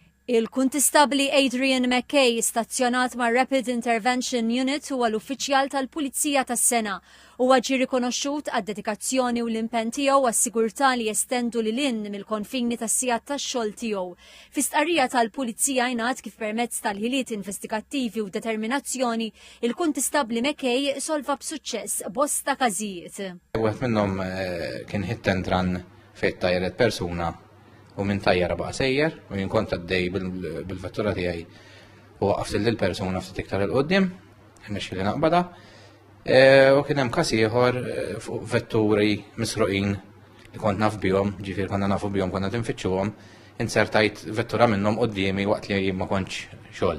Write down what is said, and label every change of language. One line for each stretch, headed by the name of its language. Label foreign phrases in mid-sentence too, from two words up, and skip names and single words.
Maltese: Il-Kuntistabli Adrian McKay stazzjonat ma' Rapid Intervention Unit huwa l-uffiċjal tal-Pulizija tas-Sena huwa ġie rikonoxxut għad-dedikazzjoni u l-impenn tiegħu għas-sigurtà li jestendu lil hinn mill-konfini tas-sigħat tax-xogħol tiegħu. Fi stqarrija tal-Pulizija ngħad kif permezz tal-ħiliet investigattivi u determinazzjoni il-Kuntistabli McKay solva b'suċċess bosta każijiet. Wieħed minnhom kien
English: hit and run
Maltese: fejn tajret persuna u minn tajjara baqa' sejjer u jien kont għaddej bil-vettura tiegħi u waqaft lill-persuna ftit iktar il qudiem irnexxieli naqbadha. U kien hemm każ ieħor fuq vetturi misruqin li kont naf bihom, ġifier konna nafu bihom konna tinfittxuhom, insertajt vettura minnhom qudiemi waqt li ma kontx xogħol.